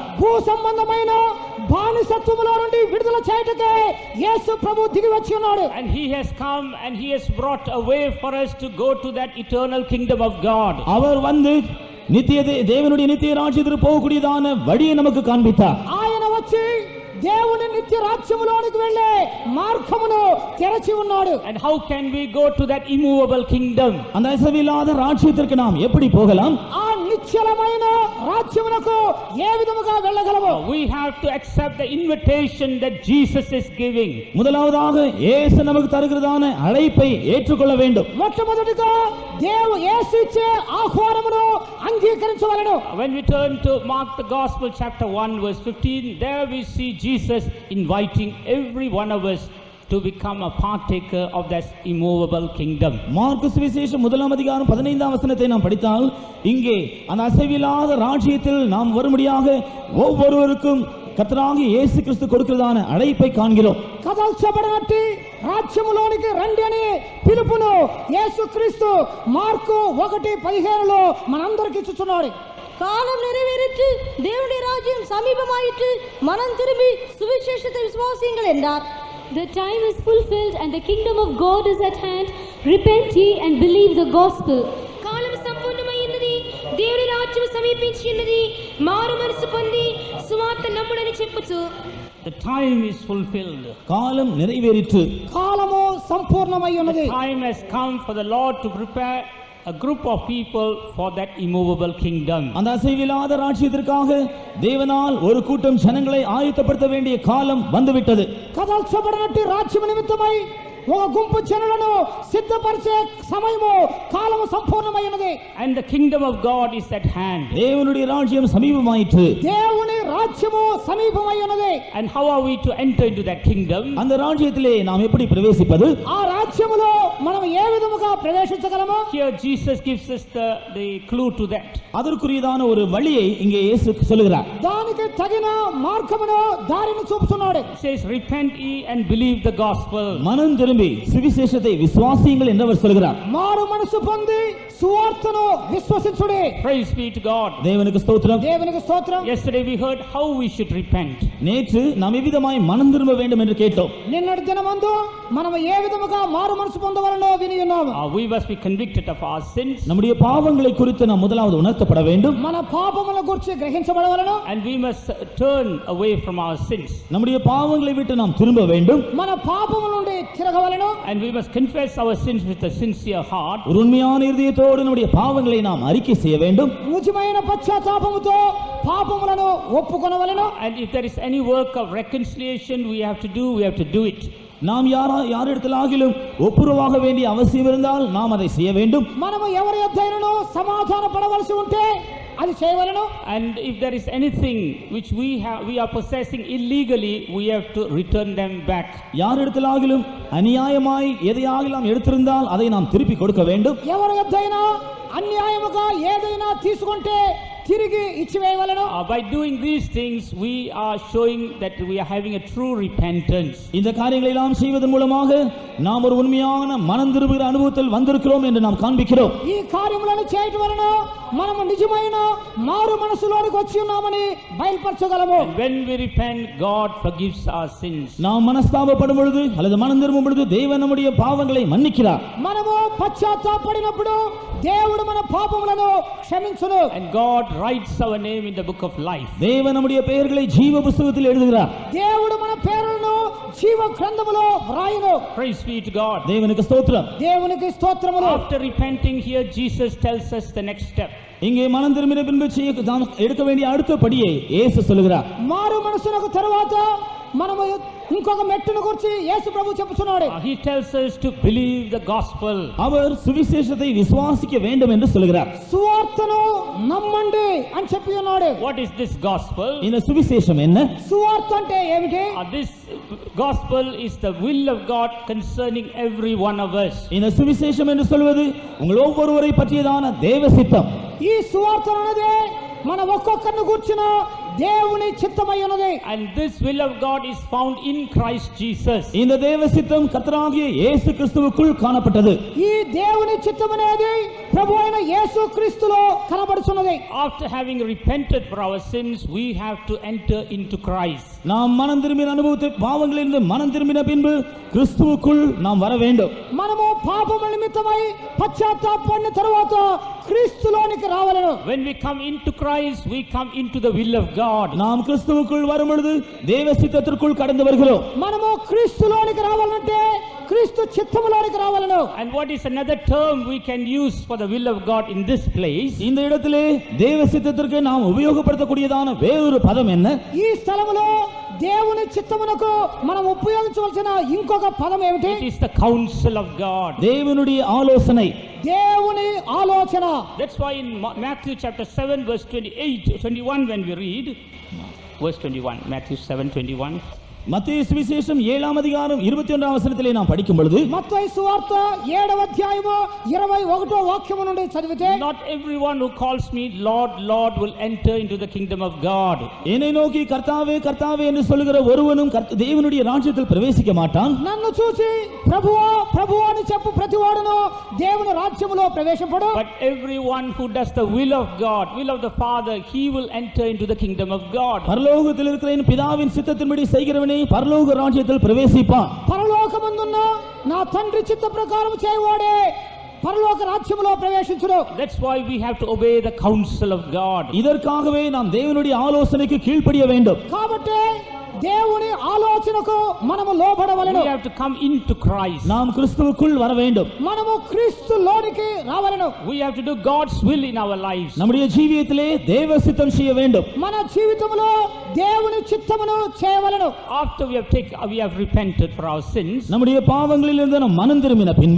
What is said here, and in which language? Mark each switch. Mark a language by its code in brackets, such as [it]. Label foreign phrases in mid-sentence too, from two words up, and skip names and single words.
[te] భూ సంబంధమైన బానిసత్వములో నుండి విడుదల చేయటకే యేసు ప్రభు దిగి వచ్చి ఉన్నాడు. [en] And he has come and he has brought a way for us to go to that eternal kingdom of God. [ta] அவர் வந்து தேவனுடைய நித்திய ராஜ்யத்திற்கு போகக்கூடியதான வழியை நமக்கு காண்பித்தார். [te] ఆయన వచ్చి దేవుని నిత్య రాజ్యములోనికి వెళ్ళే మార్గమును తెరచి ఉన్నాడు. [en] And how can we go to that immovable kingdom? [ta] அந்த அசைவில்லாத ராஜ்யத்திற்கு நாம் எப்படி போகலாம்? [te] ఆ నిశ్చలమైన రాజ్యమునకు ఏ విధముగా వెళ్ళగలము? [en] We have to accept the invitation that Jesus is giving. [ta] முதலாவதாக இயேசு நமக்கு தருகிறதான அழைப்பை ஏற்றுக்கொள்ள வேண்டும். [te] మొట్టమొదటిగా యేసు ఇచ్చే ఆహ్వానమును అంగీకరించవలెను. [en] When we turn to Mark the Gospel chapter 1 verse 15, there we see Jesus inviting every one of us to become a partaker of that immovable kingdom. [ta] மார்க்கு சுவிசேஷம் 1ஆம் அதிகாரம் 15ஆம் வசனத்தை நாம் படித்தால் இங்கே அந்த அசைவில்லாத ராஜ்யத்தில் நாம் வரும்படியாக ஒவ்வொருவருக்கும் கர்த்தராகிய இயேசு கிறிஸ்து கொடுக்கிறதான அழைப்பை காண்கிறோம். [te] కదల్చబడినట్టి రాజ్యములోనికి రండి అని పిలుపును యేసుక్రీస్తు మార్కు 1:15లో మనందరికీ ఇచ్చుచున్నాడు. [ta] காலம் நிறைவேறிற்று, தேவனுடைய ராஜ்யம் சமீபமாயிற்று, மனம் திரும்பி சுவிசேஷத்தை விசுவாசியுங்கள் என்றார். [en] The time is fulfilled and the kingdom of God is at hand. Repent ye and believe the gospel. [te] కాలం సంపూర్ణమైనది, దేవుని రాజ్యం సమీపించి ఉన్నది, మారు మనసు పొంది సువార్త నమ్ముడని చెప్పుచు. [en] The time is fulfilled. [ta] காலம் நிறைவேறிற்று. [te] కాలము సంపూర్ణమై ఉన్నది. [en] The time has come for the Lord to prepare a group of people for that immovable kingdom. [ta] அந்த அசைவில்லாத ராஜ்யத்திற்காக தேவனால் ஒரு கூட்டம் ஜனங்களை ஆயத்தப்படுத்த வேண்டிய காலம் வந்துவிட்டது. [te] కదల్చబడినట్టి రాజ్యం నిమిత్తమై ఒక గుంపు జనులను సిద్ధపరిచే సమయము కాలము సంపూర్ణమైనది. [en] And the kingdom of God is at hand. [ta] தேவனுடைய ராஜ்யம் சமீபமாயிற்று. [te] దేవుని రాజ్యము సమీపమై ఉన్నది. [en] And how are we to enter into that kingdom? [ta] அந்த ராஜ்யத்திலே நாம் எப்படி பிரவேசிப்பது? [te] ఆ రాజ్యములో మనం ఏ విధముగా ప్రవేశించగలము? [en] Here Jesus gives us the clue to that. [ta] அதற்குரியதான ஒரு வழியை இங்கே இயேசு சொல்லுகிறார். [te] దానికి తగిన మార్గమును దారిని చూపుతున్నాడు. [en] It says, repent ye and believe the gospel. [ta] மனம் திரும்பி சுவிசேஷத்தை விசுவாசியுங்கள் என்று அவர் சொல்கிறார். [te] మారు మనసు పొంది సువార్తను విశ్వసించుడి. [en] Praise be to God. [ta] தேவனுக்கு ஸ்தோத்திரம். [te] దేవునికి స్తోత్రం. [en] Yesterday we heard how we should repent. [ta] நேற்று நாம் எவ்விதமாய் மனம் திரும்ப வேண்டும் என்று கேட்டோம். [te] నిన్నటి దినమందు మనం ఏ విధముగా మారు మనసు పొందవలనో విని ఉన్నాము. [en] We must be convicted of our sins. [ta] நம்முடைய பாவங்களை குறித்து நாம் முதலாவது உணர்த்தப்பட வேண்டும். [te] మన పాపముల గురించి గ్రహించబడవలెను. [en] And we must turn away from our sins. [ta] நம்முடைய பாவங்களை விட்டு நாம் திரும்ப வேண்டும். [te] మన పాపముల నుండి తిరగవలెను. [en] And we must confess our sins with a sincere heart. [ta] ஒரு உண்மையான இதயத்தோடு நம்முடைய பாவங்களை நாம் அறிக்கை செய்ய வேண்டும். [te] నిజమైన పశ్చాత్తాపముతో పాపములను ఒప్పుకొనవలెను. [en] And if there is any work of reconciliation we have to do it. [ta] நாம் யாரிடத்திலாகிலும் ஒப்புரவாக வேண்டிய அவசியம் இருந்தால் நாம் அதை செய்ய வேண்டும். [te] మనము ఎవరి యొద్దైనను సమాధాన పడవలసి ఉంటే అది చేయవలెను. [en] And if there is anything which we are possessing illegally, we have to return them back. [ta] யாரிடத்திலாகிலும் அநியாயமாய் எதையாகிலும் எடுத்திருந்தால் அதை நாம் திருப்பி கொடுக்க வேண்டும். [te] ఎవరి యొద్దైనా అన్యాయముగా ఏదైనా తీసుకుంటే తిరిగి తిరిగి ఇచ్చివేయవలెను. [en] By doing these things, we are showing that we are having a true repentance. [ta] இந்த காரியங்களை எல்லாம் செய்வதன் மூலமாக நாம் ஒரு உண்மையான மனம் திரும்புகிற அனுபவத்தில் வந்திருக்கிறோம் என்று நாம் காண்பிக்கிறோம். [te] ఈ కార్యములను చేయటం వలన మనము నిజమైన మారు మనసులోనికి వచ్చి ఉన్నామని బయలుపరచగలము. [en] When we repent, God forgives our sins. [ta] நாம் மனஸ்தாபப்படும் பொழுது அல்லது மனம் திரும்பும் பொழுது தேவன் நம்முடைய பாவங்களை மன்னிக்கிறார். [te] మనము పశ్చాత్తాపడినప్పుడు దేవుడు మన పాపములను క్షమించును. [en] And God writes our name in the book of life. [ta] தேவன் நம்முடைய பெயர்களை ஜீவ புத்தகத்தில் எழுதுகிறார். [te] దేవుడు మన పేరులను జీవ గ్రంథములో వ్రాయును. [en] Praise be to God. [ta] தேவனுக்கு ஸ்தோத்திரம். [te] దేవునికి స్తోత్రములు. [en] After repenting here, Jesus tells us the next step. [ta] இங்கே மனம் திரும்பின பின்பு நாம் எடுக்க வேண்டிய அடுத்த படியை இயேசு சொல்கிறார். [te] మారు మనసునకు తరువాత మనము ఇంకొక మెట్టును గురించి యేసు ప్రభు చెప్పుచున్నాడు. [en] He tells us to believe the gospel. [ta] அவர் சுவிசேஷத்தை விசுவாசிக்க வேண்டும் என்று சொல்கிறார். [te] సువార్తను నమ్మండి అని చెప్పి ఉన్నాడు. [en] What is this gospel? [ta] இந்த சுவிசேஷம் என்ன? [te] సువార్త అంటే ఏమిటి? [en] This gospel is the will of God concerning every one of us. [ta] இந்த சுவிசேஷம் என்று சொல்வது உங்கள் ஒவ்வொருவரை பற்றியதான தேவ சித்தம். [te] ఈ సువార్త అన్నదే మన ఒక్కొక్కరిని కూర్చున్న దేవుని చిత్తమై ఉన్నది. [en] And this will of God is found in Christ Jesus. [ta] இந்த தேவ சித்தம் கர்த்தராகிய இயேசு கிறிஸ்துவுக்குள் காணப்பட்டது. [te] ఈ దేవుని చిత్తం అనేది ప్రభువైన యేసు క్రీస్తులో కనబడుచున్నది. [en] After having repented for our sins, we have to enter into Christ. [ta] நாம் மனம் திரும்பின அனுபவத்தை பாவங்களிலிருந்து மனம் திரும்பின பின்பு கிறிஸ்துவுக்குள் நாம் வர வேண்டும். [te] మనము పాపముల నిమిత్తమై పశ్చాత్తాపడిన తరువాత క్రీస్తులోనికి రావాలను. [en] When we come into Christ, we come into the will of God. [ta] நாம் கிறிஸ்துவுக்குள் வரும் பொழுது தேவ சித்தத்திற்குள் கடந்து வருகிறோம். [te] మనము క్రీస్తులోనికి రావాలంటే క్రీస్తు చిత్తములోనికి రావాలను. [en] And what is another term we can use for the will of God in this place? [ta] இந்த இடத்திலே தேவ சித்தத்திற்கு நாம் உபயோகப்படுத்தக்கூடியதான வேறொரு பதம் என்ன? [te] ఈ స్థలములో దేవుని చిత్తమునకు మనం ఉపయోగించవలసిన ఇంకొక పదం ఏమిటి? [en] It is the counsel of God. [ta] தேவனுடைய ஆலோசனை. [te] దేవుని ఆలోచన. [en] That's why in Matthew chapter 7 verse 21 when we read verse 21, Matthew 7:21, [ta] மத்தேயு சுவிசேஷம் 7ஆம் அதிகாரம் 21ஆம் வசனத்திலே நாம் படிக்கும் பொழுது [te] మత్తయి సువార్త 7వ అధ్యాయము 21వ వాక్యము నుండి చదివితే [en] not everyone who calls me Lord, Lord will enter into the kingdom of God. [ta] என்னை நோக்கி கர்த்தாவே கர்த்தாவே என்று சொல்லுகிற ஒருவனும் தேவனுடைய ராஜ்யத்தில் பிரவேசிக்க மாட்டான். [te] నన్ను చూసి ప్రభువా ప్రభువా అని చెప్పు ప్రతివాడును దేవుని రాజ్యములో ప్రవేశింపడు. [en] But everyone who does the will of God, will of the Father, he will enter into the kingdom of God. [ta] பரலோகத்தில் இருக்கிற என் பிதாவின் சித்தத்தின்படி செய்கிறவனே பரலோக ராஜ்யத்தில் பிரவேசிப்பான். [te] పరలోకమందున్న నా తండ్రి చిత్త ప్రకారం చేయవాడే పరలోక రాజ్యములో ప్రవేశించును. [en] That's why we have to obey the counsel of God. [ta] இதற்காகவே நாம் தேவனுடைய ஆலோசனைக்கு கீழ்ப்படிய வேண்டும். [te] కాబట్టి దేవుని ఆలోచనకు మనము లోబడవలెను. [en] We have to come into Christ. [ta] நாம் கிறிஸ்துவுக்குள் வர வேண்டும். [te] మనము క్రీస్తులోనికి రావలెను. [en] We have to do God's will in our lives. [ta] நம்முடைய ஜீவியத்திலே தேவ சித்தம் செய்ய வேண்டும். [te] మన జీవితంలో దేవుని చిత్తమును చేయవలెను. [en] After we have repented for our sins, [ta] நம்முடைய பாவங்களிலிருந்து நாம் மனம் திரும்பின பின்பு